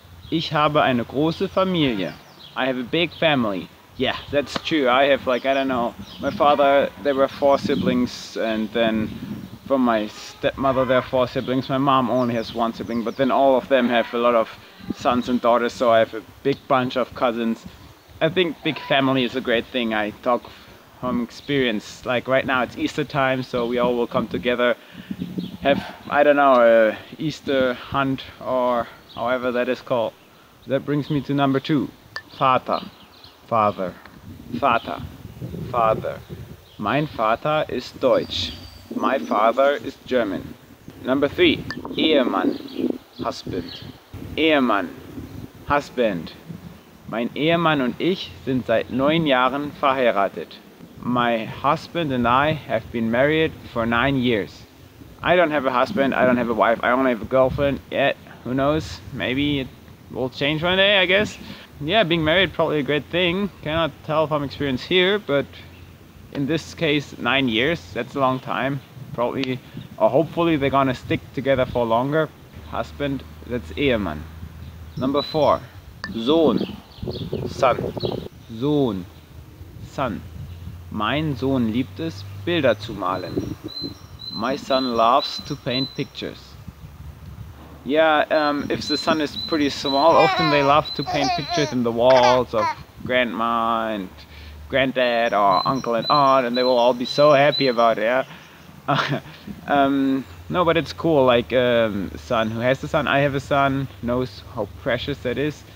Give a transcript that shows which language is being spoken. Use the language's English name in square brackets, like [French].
[German] Ich habe eine große Familie. [English] I have a big family. Yeah, that's true. I have, like, I don't know, my father, there were 4 siblings, and then from my stepmother there are 4 siblings. My mom only has 1 sibling, but then all of them have a lot of sons and daughters, so I have a big bunch of cousins. I think big family is a great thing. I talk from experience. Like right now it's Easter time, so we all will come together, have, I don't know, a Easter hunt or however that is called. That brings me to number 2. Vater. Father. Vater. Father. [German] Mein Vater ist Deutsch. [English] My father is German. Number 3. Ehemann. Husband. Ehemann. Husband. [German] Mein Ehemann und ich sind seit 9 Jahren verheiratet. [English] My husband and I have been married for 9 years. I don't have a husband, I don't have a wife, I only have a girlfriend yet. Who knows? Maybe it will change one day, I guess. Yeah, being married probably a great thing. Cannot tell from experience here, but in this case 9 years, that's a long time. Probably, or hopefully they're gonna stick together for longer. Husband, that's Ehemann. Number 4. Sohn. Son. Sohn. Son. [German] Mein Sohn liebt es, Bilder zu malen. [English] My son loves to paint pictures. Yeah, if the son is pretty small, often they love to paint pictures in the walls of grandma and granddad or uncle and aunt, and they will all be so happy about it, yeah? No, but it's cool, like son who has a son, I have a son, knows how precious that is.